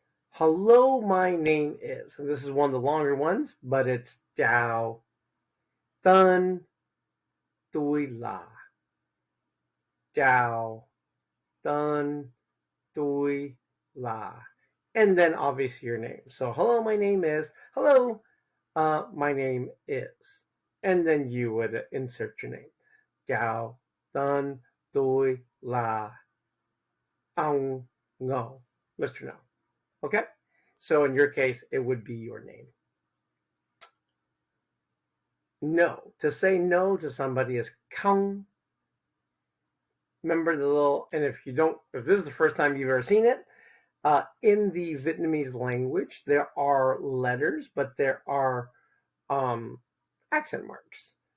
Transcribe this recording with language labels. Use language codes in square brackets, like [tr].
[en] Hello, my name is, and this is one of the longer ones, but it's [vi] chào tên tôi là. Chào tên tôi là. [en] And then obviously your name. So hello, my name is. Hello, my name is. And then you would insert your name. [vi] Chào tên tôi là ông Ngô, Mr. [en] No. Okay? So in your case, it would be your name. No. To say no to somebody is không. Remember the little, and if this is the first time you've ever seen it, in the Vietnamese language, there are letters, but there are accent marks.